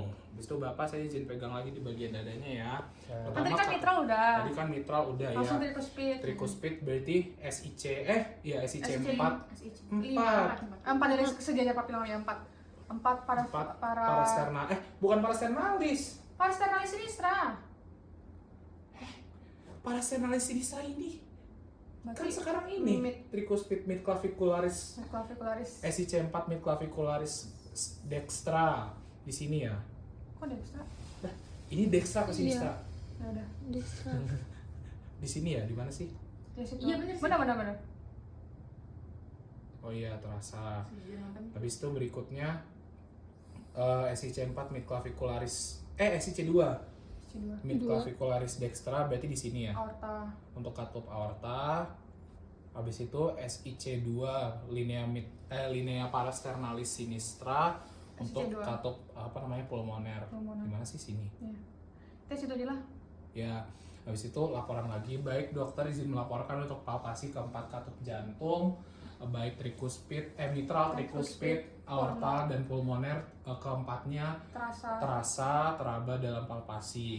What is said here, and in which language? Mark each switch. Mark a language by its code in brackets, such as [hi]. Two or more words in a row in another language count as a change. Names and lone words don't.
[id] Habis itu Bapak saya izin pegang lagi di bagian dadanya ya. Tadi kan mitral udah. Tadi kan mitral udah ya. Langsung trikuspid. Trikuspid berarti SIC SIC 4. 4 dari sejajar papila ya 4. 4 para bukan parasternalis. [la] Parasternalis sinistra. Parasternalis sinistra ini. [id] Kan Berarti sekarang ini trikuspid midclavicularis SIC 4 [la] midclavicularis dextra [id] di sini ya. Kok dextra? Nah, ini dextra ke sinistra. Ya udah. Dextra. Di sini ya, di mana sih? Di situ. Iya, bener sih. Benar. Oh iya, terasa. Habis itu berikutnya SIC 4 midclavicularis SIC 2 [la] midclavicularis dextra [id] berarti di sini ya. Aorta. Untuk katup aorta. Habis itu SIC 2 [la] linea parasternalis sinistra [id] untuk SIC2. katup pulmoner. Gimana sih sini? Ya. Tes itu aja lah. Ya, habis itu laporan lagi. Baik dokter izin melaporkan untuk palpasi keempat katup jantung, baik trikuspid, mitral, trikuspid, aorta dan pulmoner keempatnya teraba dalam palpasi.